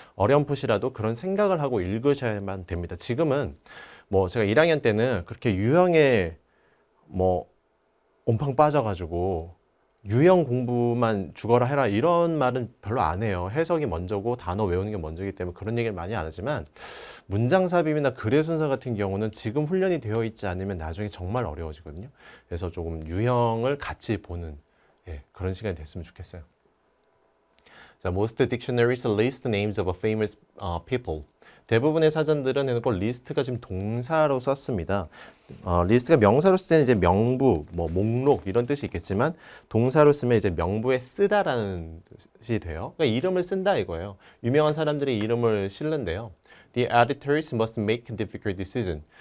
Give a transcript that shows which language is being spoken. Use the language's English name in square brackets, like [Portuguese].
[Korean] 어렴풋이라도 그런 생각을 하고 읽으셔야만 됩니다. 지금은 뭐 제가 1학년 때는 그렇게 유형에 온팡 빠져가지고 유형 공부만 죽어라 해라 이런 말은 별로 안 해요. 해석이 먼저고 단어 외우는 게 먼저이기 때문에 그런 얘기를 많이 안 하지만, 문장 삽입이나 글의 순서 같은 경우는 지금 훈련이 되어 있지 않으면 나중에 정말 어려워지거든요. 그래서 조금 유형을 같이 보는 그런 시간이 됐으면 좋겠어요. [English] 자, most dictionaries list names of famous people. [Korean] 대부분의 사전들은 해놓고 리스트가 지금 동사로 썼습니다. 리스트가 명사로 쓸 때는 이제 명부, 목록 이런 뜻이 있겠지만 동사로 쓰면 이제 명부에 쓰다라는 뜻이 돼요. 그러니까 이름을 쓴다 이거예요. 유명한 사람들의 이름을 실는데요. [English] The editors must make a difficult decision.